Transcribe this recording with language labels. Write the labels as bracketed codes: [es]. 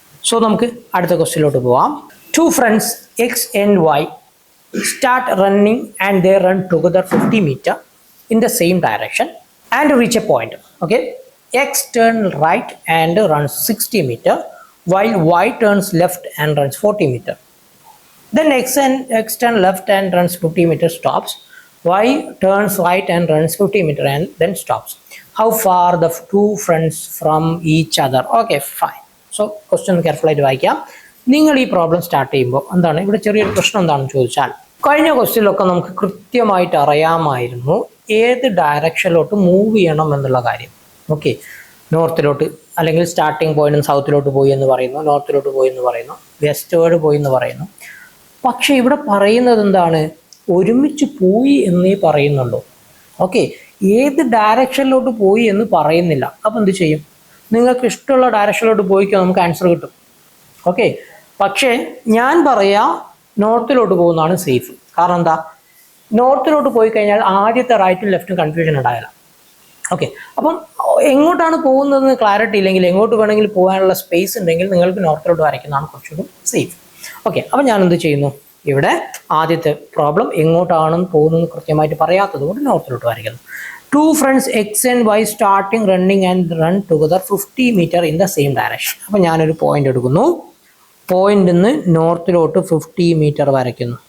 [ml] So നമുക്ക് അടുത്ത ക്വസ്റ്റ്യനിലോട്ട് പോവാം. [en] 2 friends X and Y start running and they run together 50 meter in the same direction and reach a point. Okay, X turns right and runs 60 meter while Y turns left and runs 40 meter. Then X turns left and runs 50 meter, stops. Y turns right and runs 50 meter and then stops. How far the 2 friends from each other? Okay fine. So question careful [ml] ആയിട്ട് വായിക്കാം. നിങ്ങൾ ഈ problem start ചെയ്യുമ്പോൾ എന്താണ് ഇവിടെ ചെറിയൊരു പ്രശ്നം എന്താണെന്ന് ചോദിച്ചാൽ, കഴിഞ്ഞ ക്വസ്റ്റ്യനിലൊക്കെ നമുക്ക് കൃത്യമായിട്ട് അറിയാമായിരുന്നു ഏത് ഡയറക്ഷനിലോട്ട് മൂവ് ചെയ്യണം എന്നുള്ള കാര്യം. ഓക്കെ, നോർത്തിലോട്ട് അല്ലെങ്കിൽ സ്റ്റാർട്ടിങ് പോയിന്റ് സൗത്തിലോട്ട് പോയി എന്ന് പറയുന്നു, നോർത്തിലോട്ട് പോയി എന്ന് പറയുന്നു, വെസ്റ്റ്വേർഡ് പോയി എന്ന് പറയുന്നു. പക്ഷെ ഇവിടെ പറയുന്നത് എന്താണ്? ഒരുമിച്ച് പോയി എന്നേ പറയുന്നുള്ളൂ. ഓക്കെ, ഏത് ഡയറക്ഷനിലോട്ട് പോയി എന്ന് പറയുന്നില്ല. അപ്പം എന്ത് ചെയ്യും? നിങ്ങൾക്ക് ഇഷ്ടമുള്ള ഡയറക്ഷനിലോട്ട് പോയിക്കോ, നമുക്ക് ആൻസർ കിട്ടും. ഓക്കെ, പക്ഷേ ഞാൻ പറയാ നോർത്തിലോട്ട് പോകുന്നതാണ് സേഫ്. കാരണം എന്താ? നോർത്തിലോട്ട് പോയി കഴിഞ്ഞാൽ ആദ്യത്തെ റൈറ്റും ലെഫ്റ്റും കൺഫ്യൂഷൻ ഉണ്ടാകില്ല. ഓക്കെ, അപ്പം എങ്ങോട്ടാണ് പോകുന്നതെന്ന് ക്ലാരിറ്റി ഇല്ലെങ്കിൽ, എങ്ങോട്ട് വേണമെങ്കിൽ പോകാനുള്ള സ്പേസ് ഉണ്ടെങ്കിൽ നിങ്ങൾക്ക് നോർത്തിലോട്ട് വരയ്ക്കുന്നതാണ് കുറച്ചുകൂടി സേഫ്. ഓക്കെ, അപ്പം ഞാൻ എന്ത് ചെയ്യുന്നു? ഇവിടെ ആദ്യത്തെ പ്രോബ്ലം എങ്ങോട്ടാണെന്ന് പോകുന്നത് കൃത്യമായിട്ട് പറയാത്തത് കൊണ്ട് നോർത്തിലോട്ട് വരയ്ക്കുന്നു. [en] 2 friends X and Y starting running and run together 50 meter in the same direction. [ml] അപ്പം ഞാനൊരു പോയിന്റ് എടുക്കുന്നു, പോയിന്റിൽ നിന്ന് നോർത്തിലോട്ട് 50 മീറ്റർ വരയ്ക്കുന്നു.